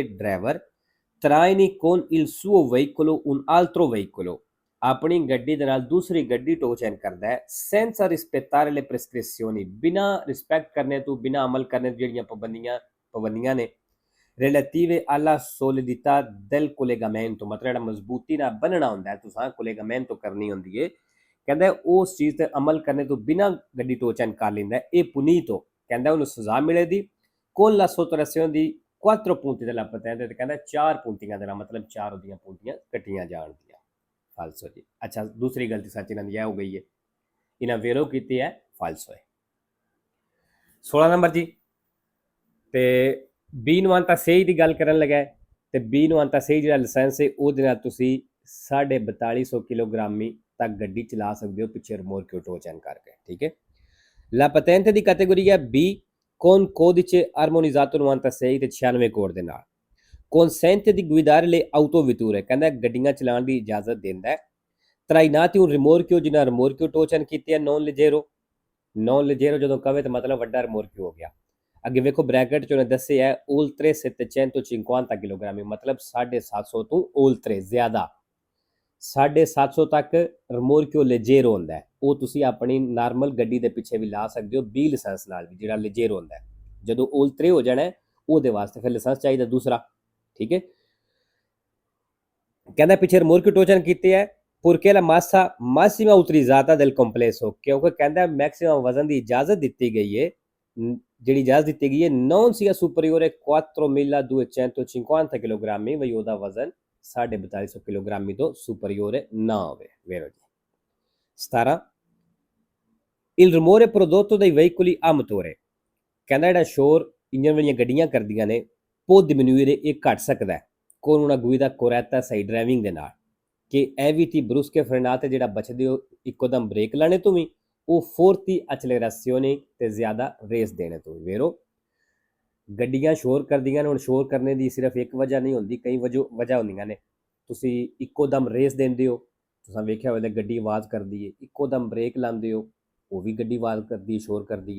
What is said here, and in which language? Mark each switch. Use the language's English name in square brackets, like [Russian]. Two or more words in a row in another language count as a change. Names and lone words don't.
[Italian] ਡਰਾਈਵਰ, traini con il suo veicolo un altro veicolo, [Punjabi] ਆਪਣੀ ਗੱਡੀ ਦੇ ਨਾਲ ਦੂਸਰੀ ਗੱਡੀ ਟੋ ਚੇਂਜ ਕਰਦਾ ਹੈ, [Italian] senza rispettare le prescrizioni, [Punjabi] ਬਿਨਾਂ ਰਿਸਪੈਕਟ ਕਰਨੇ ਤੋਂ, ਬਿਨਾਂ ਅਮਲ ਕਰਨੇ ਤੋਂ ਜਿਹੜੀਆਂ ਪਾਬੰਦੀਆਂ ਨੇ, [Italian] relative alla solidità del collegamento, [Punjabi] ਮਤਲਬ ਜਿਹੜਾ ਮਜ਼ਬੂਤੀ ਨਾਲ ਬੰਨਣਾ ਹੁੰਦਾ ਹੈ, ਤੁਸੀਂ collegamento ਕਰਨੀ ਹੁੰਦੀ ਹੈ, ਕਹਿੰਦਾ ਉਸ ਚੀਜ਼ ਤੇ ਅਮਲ ਕਰਨੇ ਤੋਂ ਬਿਨਾਂ ਗੱਡੀ ਟੋ ਚੈਨ ਕਰ ਲੈਂਦਾ, ਇਹ ਪੁਨੀਤ ਹੋ, ਕਹਿੰਦਾ ਉਹਨੂੰ ਸਜ਼ਾ ਮਿਲੇ ਦੀ [Italian] con la sottrazione di 4 punti della patente, [Punjabi] ਤੇ ਕਹਿੰਦਾ 4 ਪੁੰਟੀਆਂ ਦੇਣਾ, ਮਤਲਬ 4 ਉਹਦੀਆਂ ਪੁੰਟੀਆਂ ਕੱਟੀਆਂ ਜਾਣਗੀਆਂ। ਫਾਲਸੋ ਜੀ। ਅੱਛਾ, ਦੂਸਰੀ ਗਲਤੀ ਸੱਚ ਇਹਨਾਂ ਦੀ ਇਹ ਹੋ ਗਈ ਹੈ, ਇਹਨਾਂ ਵੇਰੋ ਕੀਤੀ ਹੈ, ਫਾਲਸੋ ਹੈ। 16 ਨੰਬਰ ਜੀ, ਤੇ ਬੀ ਨਵਾਂਤਾ ਸਹੀ ਦੀ ਗੱਲ ਕਰਨ ਲੱਗਾ, ਤੇ ਬੀ ਨਵਾਂਤਾ ਸਹੀ ਜਿਹੜਾ ਲਾਇਸੈਂਸ ਹੈ ਉਹਦੇ ਨਾਲ ਤੁਸੀਂ 4250 ਕਿਲੋਗ੍ਰਾਮੀ ਤੱਕ ਗੱਡੀ ਚਲਾ ਸਕਦੇ ਹੋ ਪਿੱਛੇ ਰਿਮੋਰਕਿਓ ਟੋ ਚੈਨ ਕਰਕੇ, ਠੀਕ ਹੈ। [Italian] la patente [Punjabi] ਦੀ ਕੈਟੇਗਰੀ ਹੈ ਬੀ [Italian] con codice armonizzato [Punjabi] 96 ਤੇ 96 ਕੋਡ ਦੇ ਨਾਲ, [Italian] consente di guidare le autovetture, [Punjabi] ਕਹਿੰਦਾ ਗੱਡੀਆਂ ਚਲਾਉਣ ਦੀ ਇਜਾਜ਼ਤ ਦਿੰਦਾ ਹੈ। trainati un rimorchio, ਜਿਹਨਾਂ ਰਿਮੋਰਕਿਓ ਟੋ ਚੈਨ ਕੀਤੀ ਹੈ, [Italian] non leggero [Punjabi] ਜਦੋਂ ਕਵੇ ਤਾਂ ਮਤਲਬ ਵੱਡਾ ਰਿਮੋਰਕਿਓ ਹੋ ਗਿਆ। ਅੱਗੇ ਵੇਖੋ ਬ੍ਰੈਕਟ ਚ ਉਹਨੇ ਦੱਸਿਆ ਹੈ oltre 750 ਕਿਲੋਗ੍ਰਾਮ, ਮਤਲਬ 750 ਤੋਂ oltre ਜ਼ਿਆਦਾ, 750 ਤੱਕ ਰਿਮੋਰਕਿਓ ਲੈਜੇਰੋ ਹੁੰਦਾ ਹੈ। ਉਹ ਤੁਸੀਂ ਆਪਣੀ ਨਾਰਮਲ ਗੱਡੀ ਦੇ ਪਿੱਛੇ ਵੀ ਲਾ ਸਕਦੇ ਹੋ ਬੀ ਲਾਇਸੈਂਸ ਨਾਲ ਵੀ, ਜਿਹੜਾ ਲੈਜੇਰੋ ਹੁੰਦਾ ਹੈ। ਜਦੋਂ oltre ਹੋ ਜਾਣਾ ਉਹਦੇ ਵਾਸਤੇ ਫਿਰ ਲਾਇਸੈਂਸ ਚਾਹੀਦਾ ਦੂਸਰਾ, ਠੀਕ ਹੈ। ਕਹਿੰਦਾ ਪਿੱਛੇ ਰਿਮੋਰਕਿਓ ਟੋ ਚੈਨ ਕੀਤੇ ਹੈ [Italian] porque la massa massima utilizzata del complesso, [Punjabi] ਕਿਉਂਕਿ ਕਹਿੰਦਾ ਮੈਕਸਿਮਮ ਵਜ਼ਨ ਦੀ ਇਜਾਜ਼ਤ ਦਿੱਤੀ ਗਈ ਹੈ, ਜਿਹੜੀ ਇਜਾਜ਼ਤ ਦਿੱਤੀ ਗਈ ਹੈ [Italian] non sia superiore [Punjabi] 4250 ਕਿਲੋਗ੍ਰਾਮੀ, ਵਈ ਉਹਦਾ ਵਜ਼ਨ 4250 ਕਿਲੋਗ੍ਰਾਮੀ ਤੋਂ ਸੁਪਰੀਓਰ ਨਾ ਹੋਵੇ। ਵੇਰੋ ਜੀ। [Italian] 17 il rumore prodotto dai veicoli a motore, [Punjabi] ਕਹਿੰਦਾ ਜਿਹੜਾ ਸ਼ੋਰ ਇੰਜਨ ਵਾਲੀਆਂ ਗੱਡੀਆਂ ਕਰਦੀਆਂ ਨੇ [Italian] può diminuire, [Punjabi] ਇਹ ਘਟ ਸਕਦਾ ਹੈ [Italian] con una guida corretta, [Punjabi] ਸਹੀ ਡਰਾਈਵਿੰਗ ਦੇ ਨਾਲ, ਕਿ [Italian] eviti brusche frenate, [Punjabi] ਜਿਹੜਾ ਬਚਦੇ ਹੋ ਇੱਕੋਦਮ ਬ੍ਰੇਕ ਲਾਣੇ ਤੋਂ ਵੀ, ਉਹ [Italian] forti accelerazioni [Punjabi] ਤੇ ਜ਼ਿਆਦਾ ਰੇਸ ਦੇਣੇ ਤੋਂ ਵੀ। ਵੇਰੋ ਗੱਡੀਆਂ ਸ਼ੋਰ ਕਰਦੀਆਂ ਨੇ, ਹੁਣ ਸ਼ੋਰ ਕਰਨੇ ਦੀ ਸਿਰਫ ਇੱਕ ਵਜ੍ਹਾ ਨਹੀਂ ਹੁੰਦੀ, ਕਈ ਵਜ੍ਹਾ ਹੁੰਦੀਆਂ ਨੇ। ਤੁਸੀਂ ਇੱਕੋਦਮ ਰੇਸ ਦਿੰਦੇ ਹੋ, ਤੁਸੀਂ ਵੇਖਿਆ ਹੋਵੇਗਾ ਗੱਡੀ ਆਵਾਜ਼ ਕਰਦੀ ਹੈ, ਇੱਕੋਦਮ ਬ੍ਰੇਕ ਲਾਉਂਦੇ ਹੋ ਉਹ ਵੀ ਗੱਡੀ ਆਵਾਜ਼ ਕਰਦੀ ਹੈ, ਸ਼ੋਰ ਕਰਦੀ ਹੈ।